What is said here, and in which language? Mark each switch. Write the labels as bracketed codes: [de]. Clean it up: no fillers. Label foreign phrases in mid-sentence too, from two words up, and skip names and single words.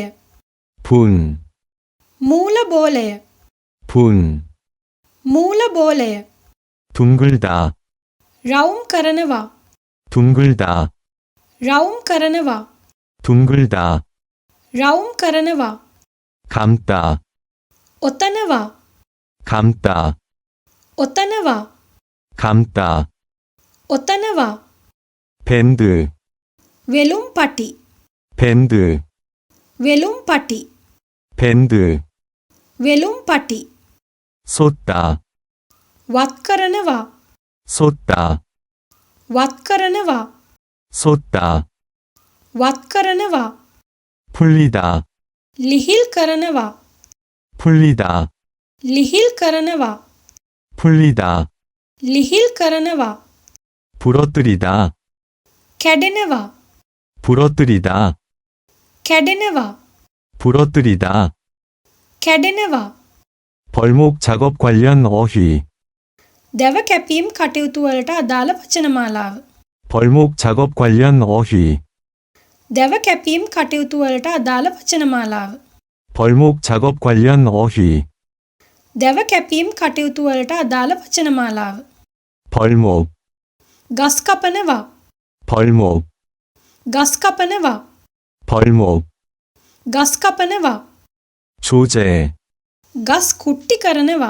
[ko] 분, [si] මූල බෝලය [ko] 분. [si] මූල බෝලය [ko] 둥글다, [si] රවුම් කරනවා. [ko] 둥글다, [si] රවුම් කරනවා. [ko] 둥글다. [si] රවුම් කරනවා [ko] 감다, [si] ඔතනවා [ko] 감다, [si] ඔතනවා [ko] 감다. [si] ඔතනවා [ko] 밴드, [si] වෙලුම් පටි [ko] 밴드, [si] වෙලුම් පටි [ko] 밴드. [si] වෙලුම් පටි [ko] 쏟다, [si] වත් කරනවා [ko] 쏟다, [si] වත් කරනවා [ko] 쏟다. [si] වත් කරනවා [ko] 풀리다, [si] ලිහිල් කරනවා [ko] 풀리다, [si] ලිහිල් කරනවා [ko] 풀리다. [si] ලිහිල් කරනවා [ko] 부러뜨리다, [si] කැඩෙනවා [ko] 부러뜨리다, [si] කැඩෙනවා [ko] 부러뜨리다. [si] කැඩෙනවා [ko] 벌목 작업 관련 어휘. [si] දැව කැපීම් කටයුතු වලට අදාළ වචනමාලාව [ko] 벌목 작업 관련 어휘. [si] දැව කැපීම් කටයුතු වලට අදාළ වචනමාලාව [ko] 벌목 작업 관련 어휘. [si] දැව කැපීම් කටයුතු වලට අදාළ වචනමාලාව [ko] 벌목, [si] ගස් කපනවා [ko] 벌목, [si] ගස් කපනවා [ko] 벌목. [si] ගස් කපනවා [ko] 조제, [si] ගස් කුට්ටි කරනවා